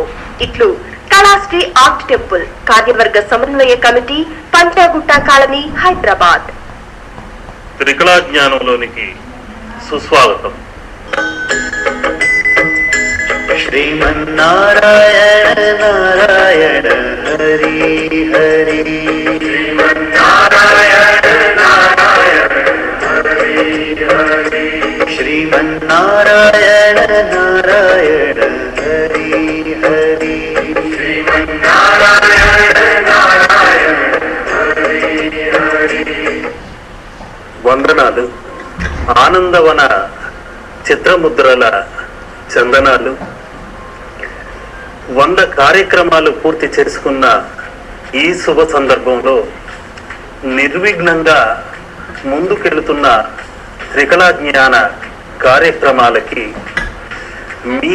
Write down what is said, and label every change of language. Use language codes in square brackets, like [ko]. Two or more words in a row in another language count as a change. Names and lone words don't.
[te] ఇట్లు కళాశ్రీ ఆర్ట్ టెంపుల్ కార్యవర్గ సమన్వయ కమిటీ, పంజాగుట్ట కాలనీ, హైదరాబాద్. త్రికళా జ్ఞానంలోనికి సుస్వాగతం. [sa] श्रीमन्नारायण नारायण हरि हरि, श्रीमन्नारायण नारायण हरि हरि, श्रीमन्नारायण नारायण हरि हरि, श्रीमन्नारायण नारायण हरि हरि. [te] వందనాలు. ఆనందవన చిత్రముద్రల చందనాలు 100 కార్యక్రమాలు పూర్తి చేసుకున్న ఈ శుభ సందర్భంలో నిర్విఘ్నంగా ముందుకెళ్తున్న త్రికళా జ్ఞాన కార్యక్రమాలకి మీ